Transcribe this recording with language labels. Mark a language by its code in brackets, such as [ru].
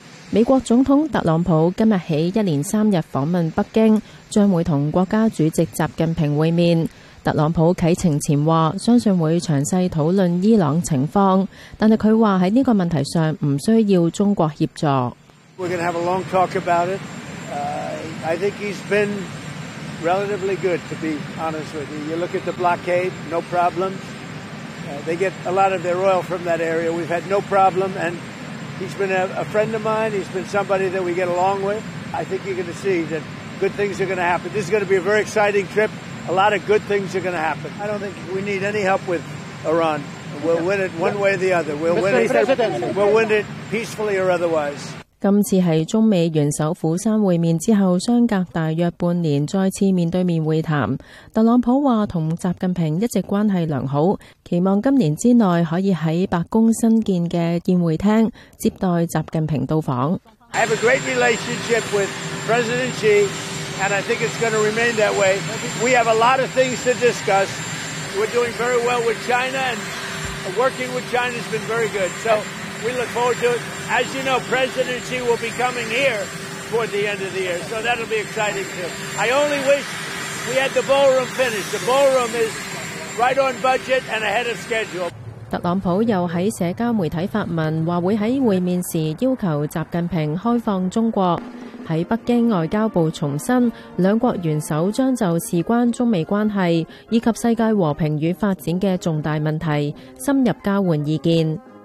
[yue] 美国总统特朗普今日起一连三日访问北京，将会同国家主席习近平会面。特朗普启程前话，相信会详细讨论伊朗情况，但是他说在这个问题上不需要中国协助。 [en] We're going to have a long talk about it. I think he's been relatively good, to be honest with you. You look at the blockade, no problem. They get a lot of their oil from that area. We've had no problem. And he's been a friend of mine. He's been somebody that we get along with. I think you're going to see that good things are going to happen. This is going to be a very exciting trip. A lot of good things are going to happen. I don't think we need any help with Iran. We'll win it one way or the other. We'll win it. We'll win it peacefully or otherwise. [yue] 今次是中美元首釜山会面之后相隔大约半年再次面对面会谈。特朗普说同习近平一直关系良好，期望今年之内可以在白宫新建的宴会厅接待习近平到访。 [en] I have a great relationship with President Xi, and I think it's going to remain that way. We have a lot of things to discuss. We're doing very well with China, and working with China has been very good. So we look forward to it. As you know, President Xi will be coming here toward the end of the year, so that'll be exciting too. I only wish we had the ballroom finished. The ballroom is right on budget and ahead of schedule. [yue] 特朗普又在社交媒体发文，说会在会面时要求习近平开放中国。在北京外交部重申，两国元首将就事关中美关系以及世界和平与发展的重大问题深入交换意见。